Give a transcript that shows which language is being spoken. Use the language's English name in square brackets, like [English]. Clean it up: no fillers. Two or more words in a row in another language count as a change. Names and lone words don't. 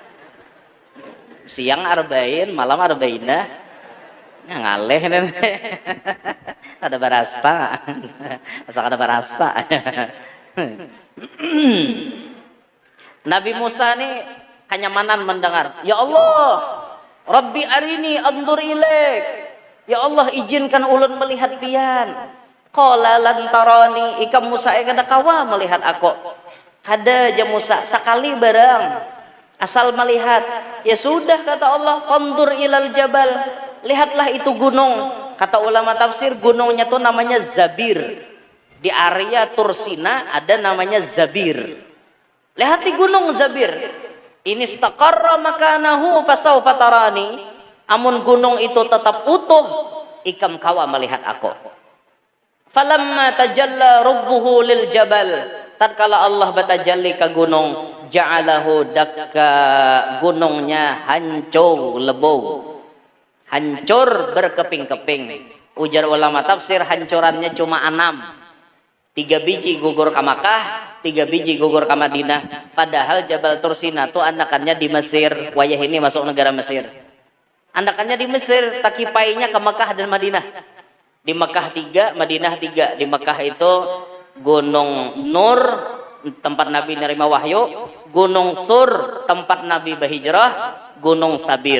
[Indonesian] Siang arba'in, malam arba'inah. [Banjar] Ngaleh nih. Ada barasa. Asal ada barasa. [Indonesian] Nabi Musa nih kenyamanan mendengar. [Arabic] يا الله، رب أرني أنظر إليك. يا الله, [Banjar] izinkan ulun melihat pian. [Arabic] قال لن تراني, [Banjar] ikam Musa kada kawa melihat aku. Kada aja Musa sekali barang. Asal melihat. [Indonesian] Ya sudah kata Allah, [Arabic] انظر إلى الجبل. [Indonesian] Lihatlah itu gunung. Kata ulama tafsir gunungnya tuh namanya Zabir. Di area Tursina ada namanya Zabir. Lihat di gunung Zabir. [Arabic] إن استقر مكانه فسوف تراني. [Banjar] Amun gunung itu tetap utuh, ikam kawa melihat aku. [Arabic] فلما تجلى ربه للجبل. [Banjar] Tatkala Allah batajalli ke gunung, [Arabic] جعله دكا, [Banjar] gunungnya hancur lebur. Hancur berkeping-keping. Ujar ulama tafsir hancurannya cuma 6. 3 biji gugur ke Makkah, 3 biji gugur ke Madinah, padahal Jabal Tursina tuh anakannya di Mesir. Wayah ini masuk negara Mesir, anakannya di Mesir, takipainya ke Mekah dan Madinah. [Indonesian] Di Mekah 3, Madinah 3. Di Mekah itu Gunung Nur, tempat Nabi nerima wahyu, Gunung Sur, tempat Nabi berhijrah, Gunung Sabir.